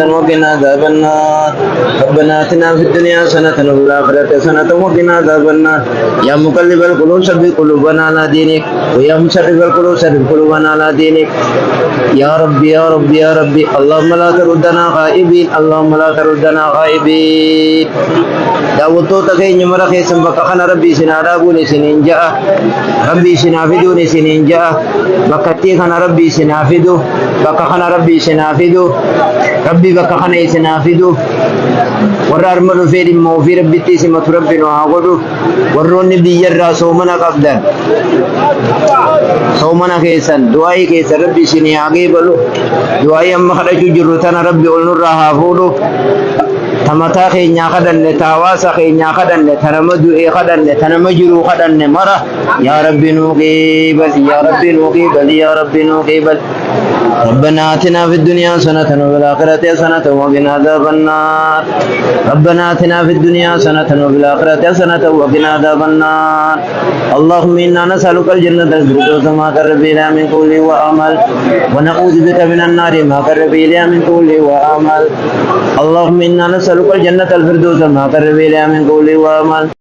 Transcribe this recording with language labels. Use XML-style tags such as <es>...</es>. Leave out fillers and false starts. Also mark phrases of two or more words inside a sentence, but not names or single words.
<ar>وقنا عذاب النار ربنا آتنا في الدنيا حسنة وفي الآخرة حسنة وقنا عذاب النار يا مقلب القلوب ثبت قلوبنا على دينك ويا مصرف القلوب صرف قلوبنا على دينك يا ربي يا ربي يا ربي اللهم لا تردنا غائبين اللهم لا تردنا غائبين</ar> <om>daawwattoota keenya mara keessan bakka kana rabbii isin haa dhaabuun isiniin ja'a rabbii isin haa fiduun isiniin ja'a bakkattii kana rabbii isin haa fidu bakka kana rabbii isin haa fidu rabbii bakka kana isin haa fidu warra arma dhufee dhimma ofii rabbitti isimatu rabbi nu haa godhu warroonni biyyarraa soomana qabdan soomana keessan du'aa'ii keessan rabbi isin haa geebalu du'aa'ii amma kadhachuu jirru tana rabbi ol nurraa haa fuudhu tamataa keenyaa kadhanne tawaasa keenyaa kadhanne tanama du'ee kadhanne tanama jiruu kadhanne mara yaa rabbi nuu qeebal yaa rabbi nuu qeebal yaa rabbi nuu</om> <ar>qeebal ربنا آتنا في الدنيا حسنة وفي الآخرة حسنة وقنا عذاب النار ربنا آتنا في الدنيا حسنة وفي الآخرة حسنة وقنا عذاب النار اللهم إنا نسألك الجنة الفردوس ما قرب إليها من قول وعمل ونعوذ بك من النار ما قرب إليها من قول وعمل اللهم إنا نسألك الجنة الفردوس ما قرب إليها من قول وعمل</ar>